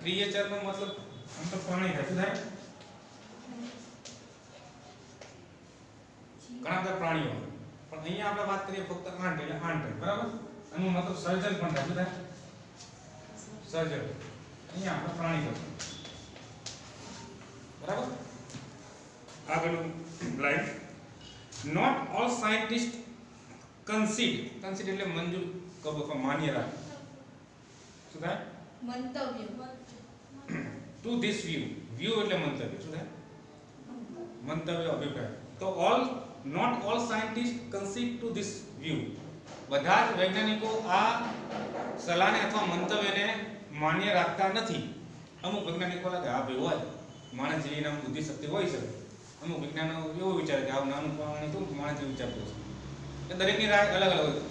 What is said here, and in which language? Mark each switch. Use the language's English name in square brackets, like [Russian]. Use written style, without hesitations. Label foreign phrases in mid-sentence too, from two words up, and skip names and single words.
[Gujarati] ક્રિએચરનો મતલબ આમ તો પ્રાણી થાય, શું થાય, ઘણા બધા પ્રાણીઓ, પણ અહીંયા આપણે વાત કરીએ ફક્ત આંટ એટલે આંટ, બરાબર. એનું મતલબ સર્જન પણ થાય, શું થાય, સર્જન. અહીંયા આપણે પ્રાણી કરશું, બરાબર. આગળનું લાઈન, [English] not all scientists concede [Gujarati] એટલે મંજૂર કરો અથવા માન્ય રાખો, શું થાય, મંતવ્ય, [English] to this view [Gujarati] એટલે મંતવ્ય, શું થાય, મંતવ્ય, અભિપ્રાય. [English] તો not all scientists concede to this view. [Gujarati] બધા જ વૈજ્ઞાનિકો આ સલાહને અથવા મંતવ્યને માન્ય રાખતા નથી. અમુક વૈજ્ઞાનિકો લાગે આ ભાઈ હોય, માણસ જેવી નામ બુદ્ધિ શક્તિ હોય શકે, અમુક વિજ્ઞાનો એવો વિચારે કે આવું નાનું પ્રાણી તો માણસ જેવું વિચારતું હશે. એ દરેકની રાય અલગ અલગ હોય.